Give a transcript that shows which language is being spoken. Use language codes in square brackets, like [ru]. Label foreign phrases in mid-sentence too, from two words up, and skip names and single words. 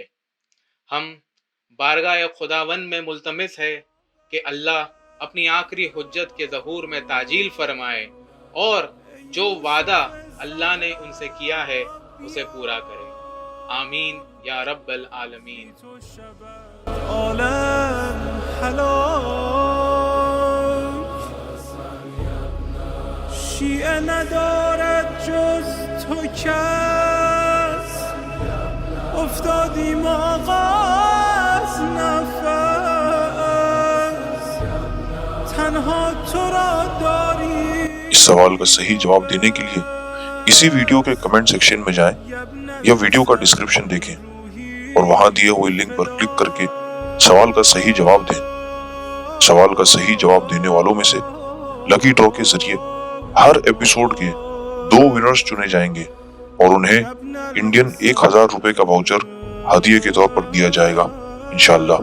[ur] ہم بارگاہ خداوند میں ملتمس ہے کہ اللہ اپنی آخری حجت کے ظہور میں تعجیل فرمائے اور جو وعدہ اللہ نے ان سے کیا ہے اسے پورا کرے۔ [ar] آمین یا رب العالمین۔ [fa] شیعه ندارد جز تو کس، افتادیم آقا از نفس، تنها تو را داری۔ [ur] اس سوال کا صحیح جواب دینے کے لیے اسی ویڈیو کے [en] comment section [ur] میں جائیں یا ویڈیو کا ڈسکرپشن دیکھیں اور وہاں دیے ہوئے لنک پر کلک کر کے سوال کا صحیح جواب دیں۔ سوال کا صحیح جواب دینے والوں میں سے [en] lucky draw [ur] کے ذریعے ہر ایپیسوڈ کے 2 ونرز چنے جائیں گے اور انہیں انڈین 1000 روپے کا واؤچر ہدیے کے طور پر دیا جائے گا انشاءاللہ۔